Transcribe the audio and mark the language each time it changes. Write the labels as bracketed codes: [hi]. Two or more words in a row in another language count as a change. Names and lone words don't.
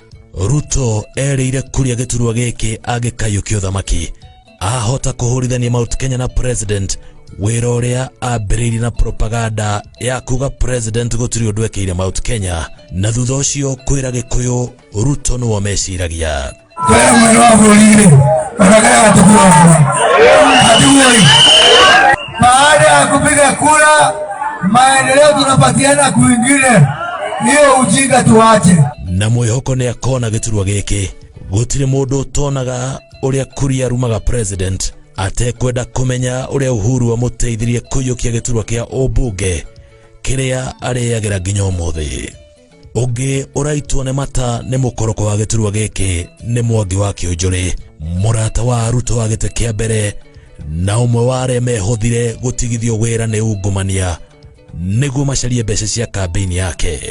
[ki] Ruto erĩire Kuria gĩturwa gĩkĩ angĩkaiũkia ũthamaki ahota kũhũrithania Mount Kenya na president, wĩra ũrĩa ambĩrĩirie na propaganda ya kuga president gũtirĩ ũndũ ekĩire Mount Kenya, na thutha ũcio kwĩra Gĩkũyũ Ruto nĩwe meciragia. [sw] Kwa mwendo wa bũrũri wanataka atukuona. Baada ya kupiga kura maendeleo tunapatiana kwingine, hiyo ujinga tuache. [ki] Na mwĩhoko nĩ akona gĩturwa gĩkĩ gũtirĩ mũndũ ũtonaga ũrĩa Kuria rumaga president atekwenda kũmenya ũrĩa Uhuru amũteithirie kũiyũkia gĩturwa kĩa ũmbunge kĩrĩa arĩagĩra nginya ũmũthĩ. Ũngĩ ũraitwo nĩ mata nĩ mũkoroko wa gĩturwa gĩkĩ nĩ Mwangi wa Kĩũnjũrĩ, mũrata wa Ruto wa gĩtĩ kĩa mbere na ũmwe wa arĩa mehũthire gũtigithio wĩra nĩ ungumania nĩguo macarie mbeca cia kambeini yake.